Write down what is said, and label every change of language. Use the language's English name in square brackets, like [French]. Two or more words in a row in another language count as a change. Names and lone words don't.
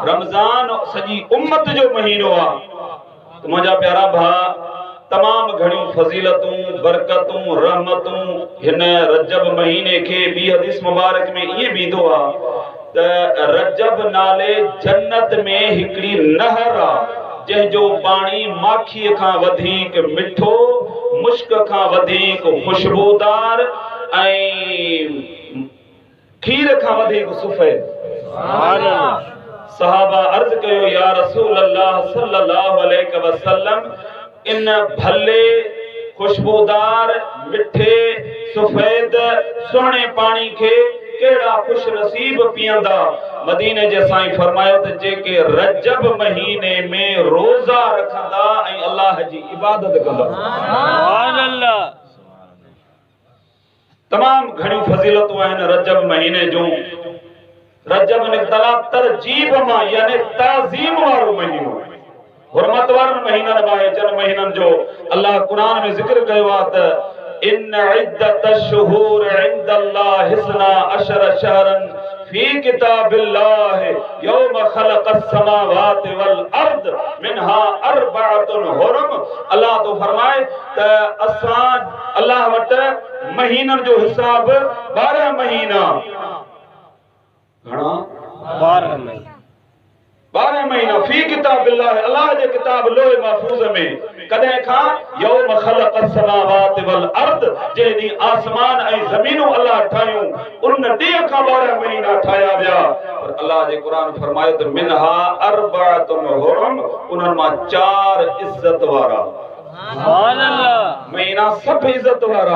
[Sindhi] रमज़ान सॼी उम्मत जो महीनो आ। तो मुंहिंजा प्यारा भाउ, तमाम घणियूं फज़ीलतूं, बरकतूं, रहमतूं हिन रजब महीने के ॿी हदीस मुबारक में ईअं बीठो आ त रजब नाले जन्नत में हिकिड़ी नहर आ जंहिंजो पाणी माखीअ खां वधीक मिठो, मुश्क खां वधीक खुशबूदार ऐं खीर खां वधीक सुफ़ेद। [Arabic] سبحان الله. [Sindhi] सहाबा अर्ज कयो [Arabic] يا رسول الله صلى الله عليه وسلم, [Sindhi] इन भले खुशबूदार मिठे सफेद सुहिणे पानी के केड़ा खुश नसीब पियंदा। मदीने जे साईं फरमायो त जेके रजब महीने में रोजा रखंदा ऐं अल्लाह जी इबादत कंदा। [Arabic] سبحان الله. [Sindhi] तमाम घणियूं फज़ीलतूं आहिनि रजब महीने जूं। रजब निकतला तरजीब मां यानी ताज़ीम वारो महीनो, हुरमत वारनि महीननि मां जन महीननि जो अल्लाह कुरान में ज़िक्र कयो आहे त [Arabic] إن عدة الشهور عند الله اثنا عشر شهرا في كتاب الله يوم خلق السماوات والأرض منها أربعة حرم. [Sindhi] अल्लाह तो फरमाए त असां अल्लाह वटि महीननि जो हिसाब 12 महीना। घणा? 12 महीना [Arabic] في كتاب الله, [Sindhi] अल्लाह जे किताब लोहे महफूज में। कदे खां [Arabic] يوم خلق السماوات والأرض, [Sindhi] जे ॾींहुं आसमान ऐं ज़मीनूं अल्लाह ठाहियूं उन ॾींहं खां 12 महीना ठाहिया विया। पर अल्लाह जे क़ुरान फरमायो त [Arabic] منها أربعة حرم, [Sindhi] उन्हनि मां 4 इज्जत वारा। [Arabic] سبحان الله. [Sindhi] महीना सब इज्जत वारा।